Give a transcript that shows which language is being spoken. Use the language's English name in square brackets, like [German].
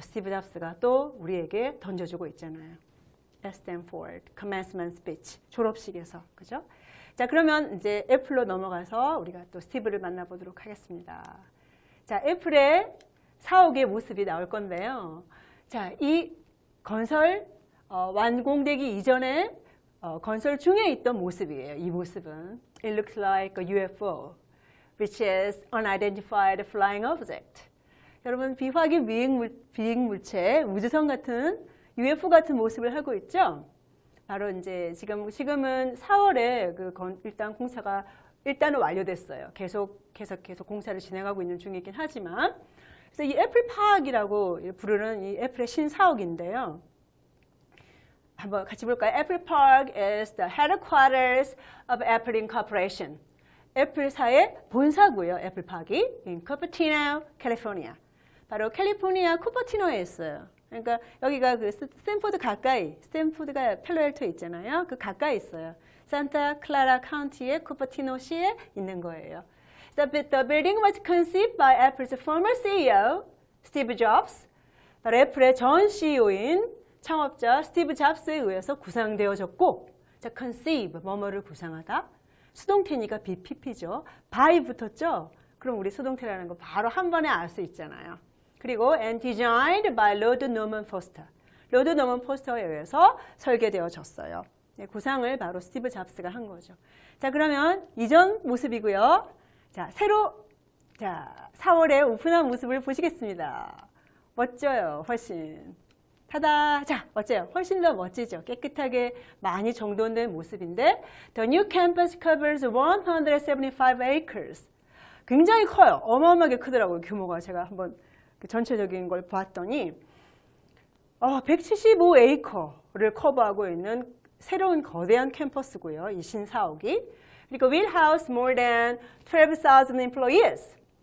[Korean] 스티브 잡스가 또 우리에게 던져주고 있잖아요. 스탠포드 commencement speech 졸업식에서 그죠? 자, 그러면 이제 애플로 넘어가서 우리가 또 스티브를 만나보도록 하겠습니다. 자, 애플의 사옥의 모습이 나올 건데요. 자, 이 건설 완공되기 이전에 건설 중에 있던 모습이에요. 이 모습은 [English] It looks like a UFO, which is unidentified flying object. [Korean] 여러분 비확인 비행물체, 우주선 같은 UFO 같은 모습을 하고 있죠. 바로 이제 지금은 4월에 일단 공사가 일단은 완료됐어요. 계속 공사를 진행하고 있는 중이긴 하지만, 그래서 이 애플 파크이라고 부르는 이 애플의 신사옥인데요. 한번 같이 볼까요? [English] Apple Park is the headquarters of Apple Incorporation. [Korean] 애플사의 본사고요. 애플 파크이 [English] in Cupertino, California. [Korean] 바로 캘리포니아 쿠퍼티노에 있어요. 그러니까 여기가 그 스탠포드 가까이, 스탠포드가 펠로알토에 있잖아요. 그 가까이 있어요. 산타 클라라 카운티의 쿠퍼티노시에 있는 거예요. [English] The building was conceived by Apple's former CEO, Steve Jobs. [Korean] 바로 애플의 전 CEO인 창업자 스티브 잡스에 의해서 구상되어졌고, 자, conceive, 뭐뭐를 구상하다. 수동태니까 BPP죠. by 붙었죠? 그럼 우리 수동태라는 거 바로 한 번에 알 수 있잖아요. 그리고 [English] and designed by Lord Norman Foster. [Korean] 로드 노먼 포스터에 의해서 설계되어졌어요. 네, 구상을 바로 스티브 잡스가 한 거죠. 자, 그러면 이전 모습이고요. 자, 새로 4월에 오픈한 모습을 보시겠습니다. 멋져요, 훨씬. 타다! 자, 어째요? 훨씬 더 멋지죠? 깨끗하게 많이 정돈된 모습인데 [English] The new campus covers 175 acres. [Korean] 굉장히 커요. 어마어마하게 크더라고요, 규모가. 제가 한번 전체적인 걸 봤더니 175에이커를 커버하고 있는 새로운 거대한 캠퍼스고요, 이 신사옥이. [English] 그리고 will house more than 12,000 employees.